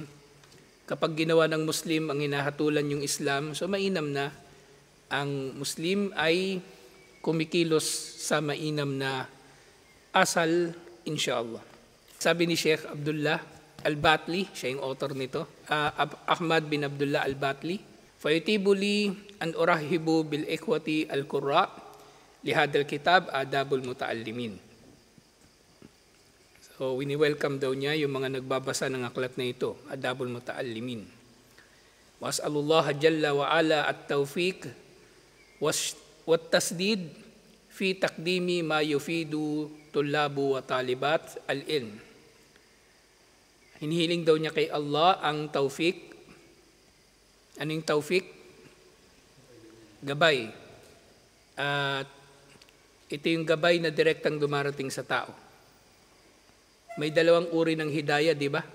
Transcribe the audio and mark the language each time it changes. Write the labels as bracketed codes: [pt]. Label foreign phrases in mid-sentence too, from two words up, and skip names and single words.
[tl] Kapag ginawa ng Muslim ang hinahatulan yung Islam, so mainam na ang Muslim ay kumikilos sa mainam na asal, insha'Allah. Sabi ni Sheikh Abdullah Al-Batli, siya yung author nito, Ahmad bin Abdullah Al-Batli, [ar] فَيُتِيبُ لِي أَنْ أُرَحِّبُ بِالْإِخْوَةِ الْقُرَّاءِ لِهَذَا الْكِتَابِ آدَابُ الْمُتَعَلِّمِينَ. [tl] So, wini-welcome daw niya yung mga nagbabasa ng aklat na ito, Adabul Muta'allimin. [ar] وأسأل الله جل وعلا التوفيق والتسديد في تقديم ما يفيد طلاب وطالبات العلم. [tl] Hinihiling daw niya kay Allah ang tawfiq. Ano yung tawfiq? Gabay. At ito yung gabay na direktang dumarating sa tao. May dalawang uri ng hidayah, di ba?